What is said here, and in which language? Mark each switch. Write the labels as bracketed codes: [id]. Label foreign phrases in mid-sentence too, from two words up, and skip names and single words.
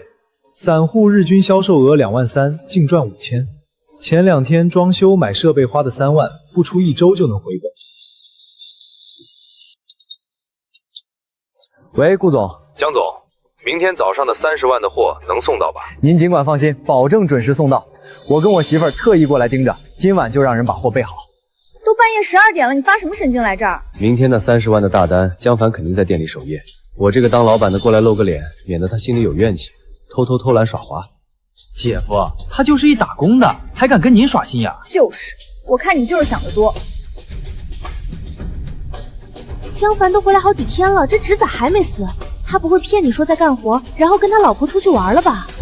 [zh] 散户日均销售额23000，净賺5000。前2天裝修買設備花的3萬，不出1周就能回本。喂，顧總。江总，明天早上的30萬的貨能送到吧？您儘管放心，保證準時送到。我跟我媳婦兒特意過來盯着，今晚就讓人把貨備好。都半夜12點了，你發什麼神經來這兒？明天那30萬的大單，江凡肯定在店裡守夜。我這個當老闆的過來露個臉，免得他心裡有怨氣，偷懶耍滑。姐夫，他就是一打工的，還敢跟您耍心眼？就是，我看你就是想得多。江凡都回来好幾天了，這侄子還沒死，他不會騙你說在幹活，然後跟他老婆出去玩了吧？